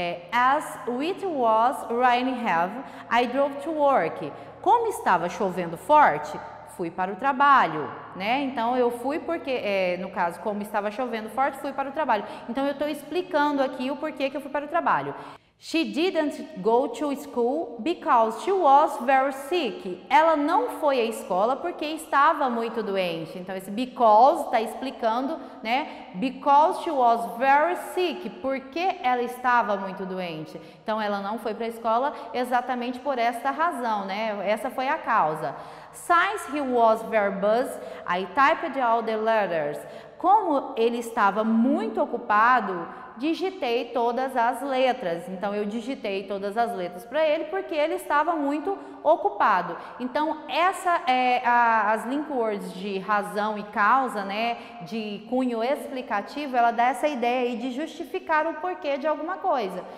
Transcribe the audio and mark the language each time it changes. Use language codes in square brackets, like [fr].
[en] As it was raining heavy, I drove to work. [pt] Como estava chovendo forte, fui para o trabalho, né? Então eu fui porque, no caso, como estava chovendo forte, fui para o trabalho. Então eu estou explicando aqui o porquê que eu fui para o trabalho. [en] She didn't go to school because she was very sick. [pt] Ela não foi à escola porque estava muito doente. Então esse because está explicando, né? [en] Because she was very sick, [pt] porque ela estava muito doente. Então ela não foi para a escola exatamente por esta razão, né? Essa foi a causa. [en] Since he was very busy, I typed all the letters. [pt] Como ele estava muito ocupado, digitei todas as letras. Então eu digitei todas as letras para ele porque ele estava muito ocupado. Então essa as link words de razão e causa, né, de cunho explicativo, ela dá essa ideia aí de justificar o porquê de alguma coisa.